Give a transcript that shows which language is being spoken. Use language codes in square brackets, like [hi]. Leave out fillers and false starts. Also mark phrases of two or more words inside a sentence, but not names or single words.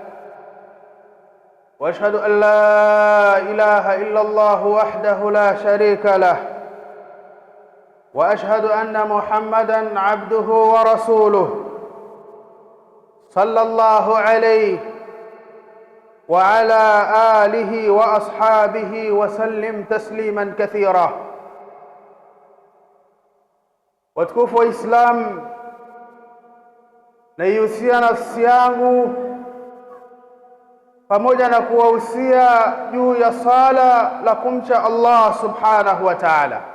[ar] وأشهد أن لا إله إلا الله وحده لا شريك له. وأشهد أن محمدًا عبده ورسوله صلى الله عليه وعلى آله وأصحابه وسلم تسليما كثيرا. [sw] Watukufu wa Islam, naihusia nafsi yangu pamoja na kuwahusia juu ya sala la kumcha Allah [ar] سبحانه وتعالى.